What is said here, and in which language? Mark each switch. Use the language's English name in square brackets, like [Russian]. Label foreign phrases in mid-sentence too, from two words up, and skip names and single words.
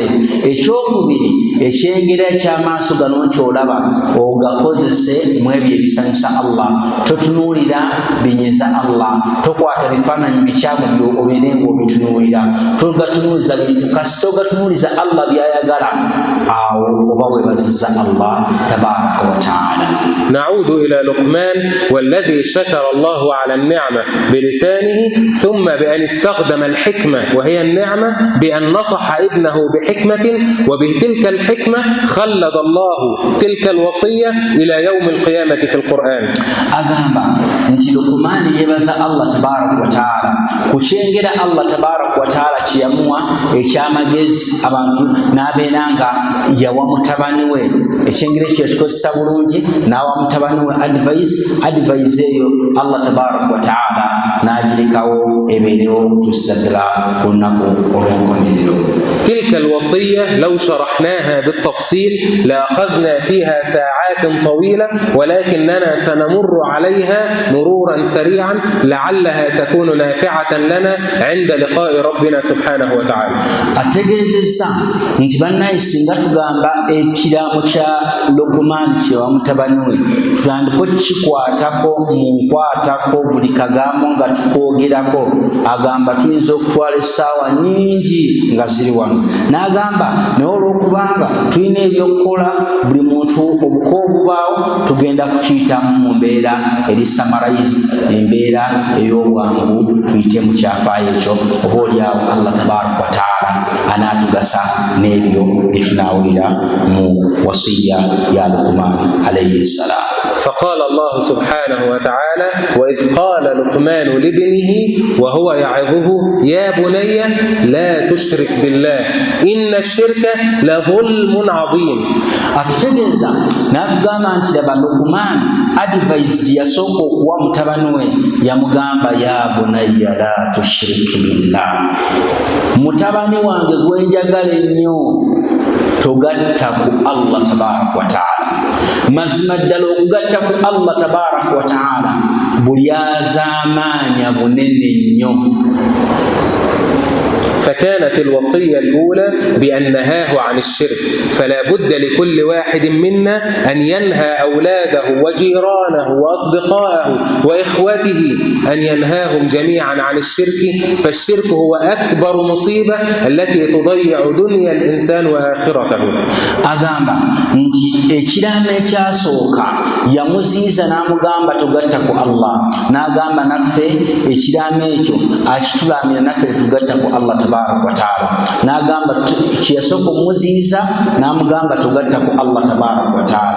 [Ganda] Ekyokubiri, ekyengero eky'amaaso gano nti olaba ogakozese mu ebyo ebisanyusa Allah. Totunuulira binyiza Allah, tokwata bifaananyi bikyamu obeere ng'obitunuulira, togatunuuliza bintu kasita ogatunuuliza Allah byayagala, awo oba weebazizza Allah [Arabic] تبارك وتعالى. نعود إلى لقمان والذي شكر الله على النعمة بلسانه ثم بأن استخدم الحكمة وهي النعمة بأن نصح ابنه بحكمة وبتلك الحكمة خلد الله تلك الوصية إلى يوم القيامة في القرآن. [Ganda] agamba nti Luqman yeebaza الله [Arabic] تبارك وتعالى [Ganda] كشينجر الله [Arabic] تبارك وتعالى [Ganda] كياموا ekyamagezi abantu n'abeeranga yawa mutabani we ekyengero ekyo yakikosa bulungi n'awa mutabani we advice eyo Allah [Arabic] تبارك وتعالى [Ganda] n'agirekawo ebeerewo okutuusa ddala ku lunaku olw'enkomerero. [Arabic] تلك الوصية لو شرحناها بالتفصيل لأخذنا فيها ساعات طويلة ولكننا سنمر عليها مرورا سريعا لعلها تكون نافعة لنا عند لقاء ربنا سبحانه وتعالى. [Ganda] ategeezezza nti bannaye singa tugamba ekiraamo kya Luqman kyewa mutabani we tutandika kikwatako mu nkwatako buli kagambo nga tukwogerako, agamba tuyinza okutwala essaawa nyingi nga ziri wano. N'agamba naye olw'okubanga tulina ebyokukola buli muntu obuko obubaawo tugenda kukiyitamu mu mbeera eri summarized, embeera ey'obwangu tuyite mu kyafaayo ekyo, oba oliawo Allah [Arabic] تبارك وتعالى [Ganda] anaatugasa n'ebyo bye tunaawulira mu wasiya ya Luqman [Arabic] عليه السلام. فقال الله سبحانه وتعالى وإذ قال لقمان لابنه وهو يعظه يا بني لا تشرك بالله إن الشرك لظلم عظيم. [Ganda] atutegeeza n'atugamba nti laba Luqman advice yasooka okuwa mutabani we yamugamba [Arabic] يا بني لا تشرك بالله, [Ganda] mutabani wange gwenjagala ennyo togatta ku Allah [Arabic] تبارك وتعالى. [Ganda] Mazima ddala okugatta ku Allah [Arabic] تبارك وتعالى [Ganda] bulyazaamaanya bunene nnyo. [Arabic] فكانت الوصية الأولى بأن نهاه عن الشرك، فلا بد لكل واحد منا أن ينهى أولاده وجيرانه وأصدقائه وإخوته أن ينهاهم جميعا عن الشرك، فالشرك هو أكبر مصيبة التي تضيع دنيا الإنسان وآخرته. [Ganda] أغامبا nti ekiraamo ekyasooka yamuziiza n'amugamba tugatta ku Allah, n'agamba naffe ekiraamo ekyo akitulaamira naffe tugatta ku Allah [Arabic] تبارك وتعالى. [Ganda] N'agamba kyeyasooka omuziiza n'amugamba tugatta ku Allah [Arabic] تبارك وتعالى.